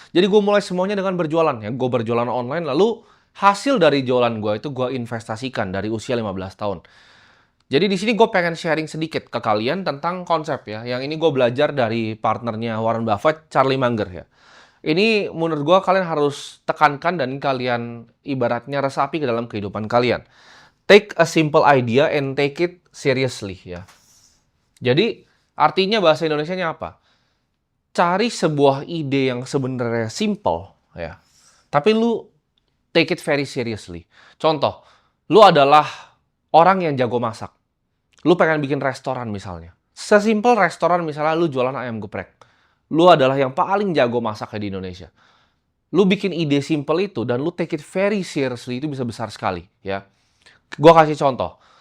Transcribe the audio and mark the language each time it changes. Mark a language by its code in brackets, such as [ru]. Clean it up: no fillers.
[id] Jadi gue mulai semuanya dengan berjualan ya. Gue berjualan online, lalu hasil dari jualan gue itu gue investasikan dari usia 15 tahun. Jadi di sini gue pengen sharing sedikit ke kalian tentang konsep ya. Yang ini gue belajar dari partnernya Warren Buffett, Charlie Munger ya. Ini menurut gue kalian harus tekankan dan kalian ibaratnya resapi ke dalam kehidupan kalian. [en] Take a simple idea and take it seriously ya. [id] Jadi artinya bahasa Indonesianya apa? Cari sebuah ide yang sebenarnya simple ya. Tapi lu [en] take it very seriously. [id] Contoh, lu adalah orang yang jago masak. Lu pengen bikin restoran misalnya. Sesimpel restoran misalnya lu jualan ayam geprek. Lu adalah yang paling jago masaknya di Indonesia. Lu bikin ide simple itu dan lu [en] take it very seriously [id] itu bisa besar sekali ya. Gua kasih contoh.